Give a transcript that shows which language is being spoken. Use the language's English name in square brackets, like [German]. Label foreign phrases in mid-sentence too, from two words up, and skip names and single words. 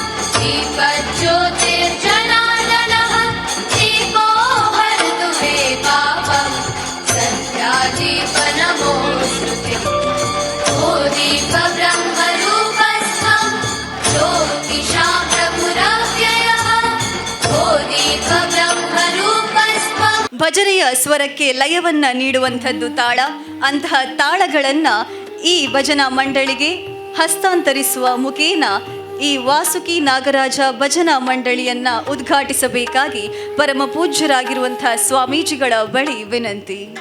[Sanskrit] दीपज्योतिर्जनार्दनः दीपो हरतु मे पापं सत्यादीपनमोस्तुते ओ दीपब्रह्मरूपस्थं ज्योतिषां प्रभुरव्ययः ओ दीपब्रह्मरूपस्थं. [Kannada] ಭಜನೆಯ ಸ್ವರಕ್ಕೆ ಲಯವನ್ನ ನೀಡುವಂಥದ್ದು ತಾಳ. ಅಂತಹ ತಾಳಗಳನ್ನ ಈ ಭಜನಾ ಮಂಡಳಿಗೆ ಹಸ್ತಾಂತರಿಸುವ ಮುಖೇನ ಈ ವಾಸುಕಿ ನಾಗರಾಜ ಭಜನಾ ಮಂಡಳಿಯನ್ನ ಉದ್ಘಾಟಿಸಬೇಕಾಗಿ ಪರಮ ಪೂಜ್ಯರಾಗಿರುವಂತಹ ಸ್ವಾಮೀಜಿಗಳ ಬಳಿ ವಿನಂತಿ.